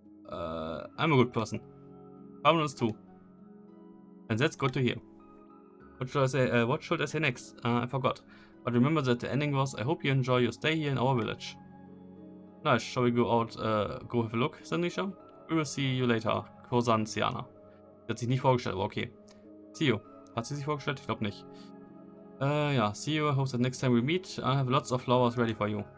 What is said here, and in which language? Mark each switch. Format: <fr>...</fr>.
<en>I'm a good person. Farbe is too. And that's good to hear. What should I say? What should I say next? I forgot. But remember that the ending was, I hope you enjoy your stay here in our village. Nice. Shall we go out, go have a look, Sanisha? We will see you later. Kosanziana.</en> <de>Sie hat sich nicht vorgestellt, aber okay.</de> <en>See you.</en> <de>Hat sie sich vorgestellt? Ich glaube nicht. Ja.</de> <en>See you. I hope that next time we meet, I have lots of flowers ready for you.</en>